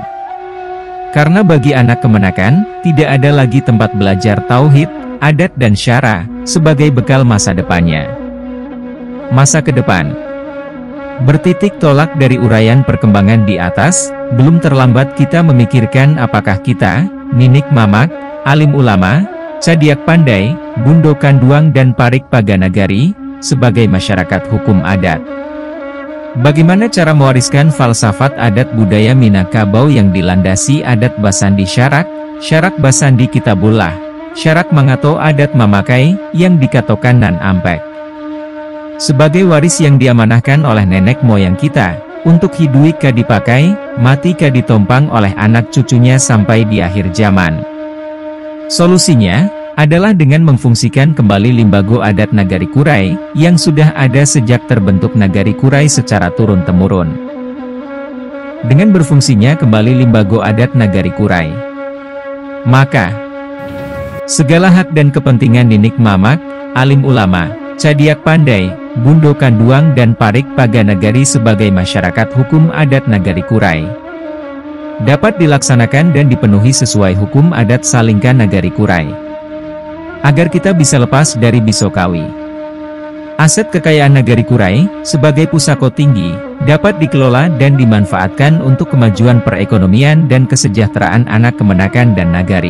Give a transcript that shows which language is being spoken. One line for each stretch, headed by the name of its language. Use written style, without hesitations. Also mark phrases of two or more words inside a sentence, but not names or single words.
Indonesian: Karena bagi anak kemenakan, tidak ada lagi tempat belajar tauhid, adat dan syara, sebagai bekal masa depannya. Masa ke depan. Bertitik tolak dari uraian perkembangan di atas, belum terlambat kita memikirkan apakah kita,
Minangkabau: ninik mamak,
Indonesian: alim ulama,
Minangkabau: Cadiak Pandai, Bundo Kanduang
Indonesian: dan Parik Paganagari, sebagai masyarakat hukum adat. Bagaimana cara mewariskan falsafat adat budaya Minangkabau yang dilandasi
Minangkabau: adat Basandi Syarak, Syarak Basandi Kitabullah, Syarak Mangato adat Mamakai,
Indonesian: yang
Minangkabau: dikatokan nan ampek.
Indonesian: Sebagai waris yang diamanahkan oleh nenek moyang kita, untuk
Minangkabau: hiduik ka dipakai, mati ka ditompang
Indonesian: oleh anak cucunya sampai di akhir zaman. Solusinya adalah dengan memfungsikan kembali limbago adat Nagari Kurai, yang sudah ada sejak terbentuk Nagari Kurai secara turun-temurun. Dengan berfungsinya kembali limbago adat Nagari Kurai, maka segala hak dan kepentingan
Minangkabau: ninik mamak,
Indonesian: alim ulama,
Minangkabau: Cadiak Pandai, Bundo Kanduang
Indonesian: dan Parik Paganagari sebagai masyarakat hukum adat Nagari Kurai dapat dilaksanakan dan dipenuhi sesuai hukum adat Salingka Nagari Kurai. Agar kita bisa lepas dari bisokawi. Aset kekayaan Nagari Kurai, sebagai
Minangkabau: pusako tinggi,
Indonesian: dapat dikelola dan dimanfaatkan untuk kemajuan perekonomian dan kesejahteraan anak kemenakan dan nagari.